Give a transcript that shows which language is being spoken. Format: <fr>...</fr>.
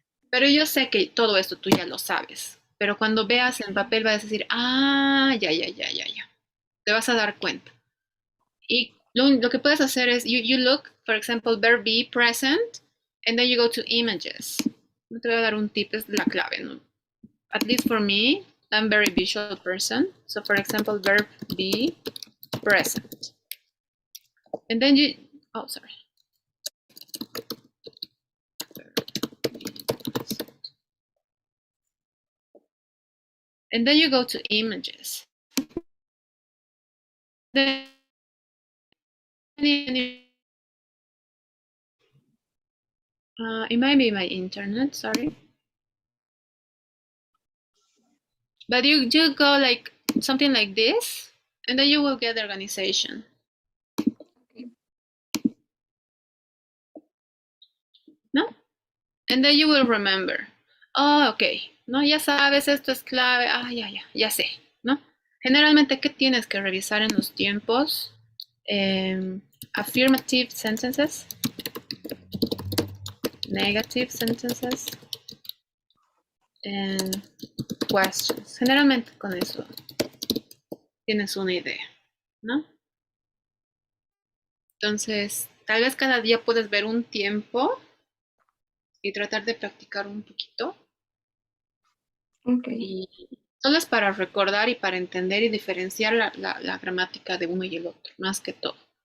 <es>Pero yo sé que todo esto tú ya lo sabes. Pero cuando veas en papel vas a decir, ah, ya. Te vas a dar cuenta. Y lo que puedes hacer es,</es> <en>you look, for example, verb be present, and then you go to images.</en> <es>No te voy a dar un tip, es la clave, ¿no?</es> <en>at least for me, I'm a very visual person. So for example, verb be present. And then you, oh, sorry. And then you go to images. Then it might be my internet, sorry. But you go like something like this, and then you will get the organization. ¿No? And then you will remember. Oh, ok.</en> <es>No, ya sabes, esto es clave. Ah, ya sé, ¿no? Generalmente, ¿qué tienes que revisar en los tiempos?</es> <en>Affirmative sentences, negative sentences, and questions.</en> <es>Generalmente con eso tienes una idea, ¿no? Entonces, tal vez cada día puedes ver un tiempo y tratar de practicar un poquito.</es> <en>Okay.</en> <es>Y solo es para recordar y para entender y diferenciar la gramática de uno y el otro, más que todo.</es>